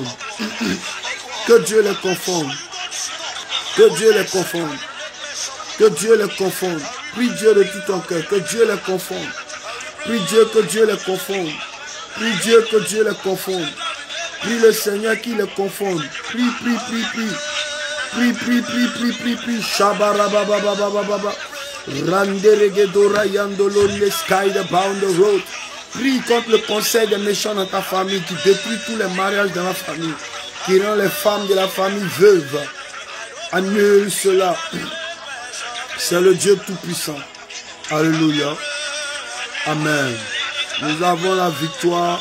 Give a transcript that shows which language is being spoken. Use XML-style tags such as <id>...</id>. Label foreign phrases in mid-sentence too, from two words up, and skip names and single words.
<fr>Que Dieu les confonde. Que Dieu les confonde. Que Dieu les confonde. Prie Dieu de tout ton cœur. Que Dieu les confonde. Prie Dieu que Dieu les confonde. Prie Dieu que Dieu les confonde. Prie le Seigneur qui les confonde. Prie, prie, prie, prie. Prie, prie, prie, prie, prie, prie. Shabarababababababa. Randeregedora yandolo le sky the bound the road. Prie contre le conseil des méchants dans ta famille qui détruit tous les mariages dans la famille, qui rend les femmes de la famille veuves. Annule cela. C'est le Dieu Tout-Puissant. Alléluia. Amen. Nous avons la victoire.</fr>